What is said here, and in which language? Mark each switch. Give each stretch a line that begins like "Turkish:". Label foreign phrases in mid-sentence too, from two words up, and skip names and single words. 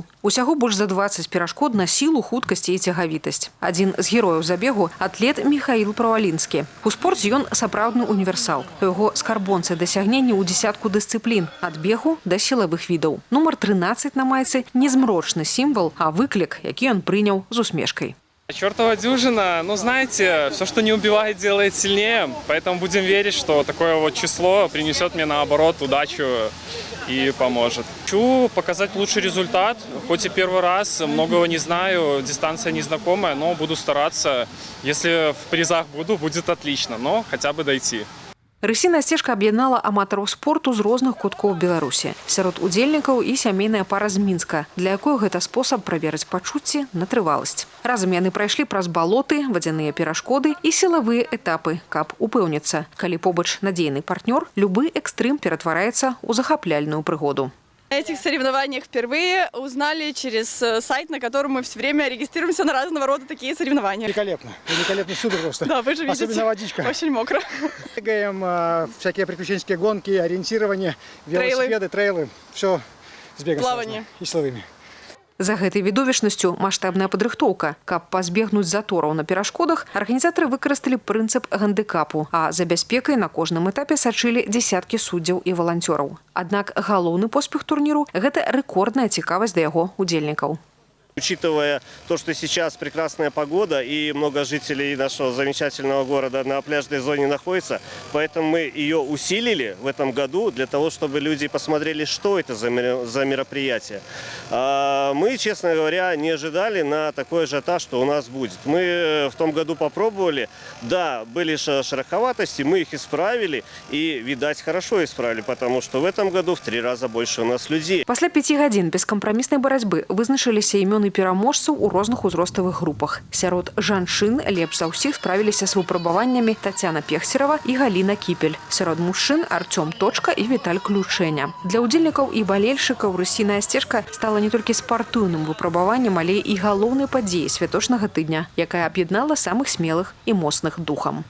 Belarusian: Усяго больш за 20 перашкод на сілу, хуткасць і цягавітасць. Адзін з герояў забегу – атлет Михаил Правалінскі. У спорце ён сапраўдны універсал. У яго скарбонцы дасягненні ў дзесятку дысцыплін – ад бегу да сілавых відаў. Нумар 13 на майцы – не змрочны сімвал, а выклік, які ён прыняў з усмешкай.
Russian: Чертова дюжина, ну знаете, все, что не убивает, делает сильнее, поэтому будем верить, что такое вот число принесет мне наоборот удачу и поможет. Хочу показать лучший результат, хоть и первый раз, многого не знаю, дистанция незнакомая, но буду стараться, если в призах буду, будет отлично, но хотя бы дойти.
Belarusian: Рысіная сцежка аб'яднала аматараў спорту з розных куткоў Беларусі. Сярод удзельнікаў і сямейная пара з Мінска, для якой гэта спосаб праверыць пачуцці на трываласць. Разам яны прайшлі праз балоты, вадзяныя перашкоды і сілавыя этапы, каб упэўніцца. Калі побач надзейны партнёр, любы экстрым ператвараецца ў захапляльную прыгоду.
Russian: На этих соревнованиях впервые узнали через сайт, на котором мы все время регистрируемся на разного рода такие соревнования. Великолепно. Великолепно всюду просто. Да, вы же видите. Особенно водичка. Очень мокро. Бегаем, всякие приключенческие гонки, ориентирование, велосипеды, трейлы. Все с бегом плавание и силовыми.
Belarusian: За гэтай відовішчнасцю маштабная падрыхтоўка. Каб пазбегнуць затораў на перашкодах, арганізатары выкарысталі прынцып гандыкапу, а за бяспекай на кожным этапе сачылі дзесяткі суддзяў і валанцёраў. Аднак галоўны поспех турніру – гэта рэкордная цікавасць да яго удзельнікаў.
Russian: Учитывая то, что сейчас прекрасная погода и много жителей нашего замечательного города на пляжной зоне находится, поэтому мы ее усилили в этом году для того, чтобы люди посмотрели, что это за мероприятие. Мы, честно говоря, не ожидали на такой ажиотаж, что у нас будет. Мы в том году попробовали, да, были шероховатости, мы их исправили и, видать, хорошо исправили, потому что в этом году в 3 раза больше у нас людей.
Belarusian: Пасля 5 гадзін бескампраміснай барацьбы вызначыліся імёны пераможцаў у розных узроставых групах. Сярод жанчын лепш за ўсіх справіліся з выпрабаваннямі Тацяна Пехцерава і Галіна Кіпель. Сярод мужчын Артём Точка і Віталь Ключэня. Для удзельнікаў і балельшчыкаў рысіная сцежка стала не толькі спартыўным выпрабаваннем, але і галоўнай падзеяй святочнага тыдня, якая аб'яднала самых смелых і моцных духам.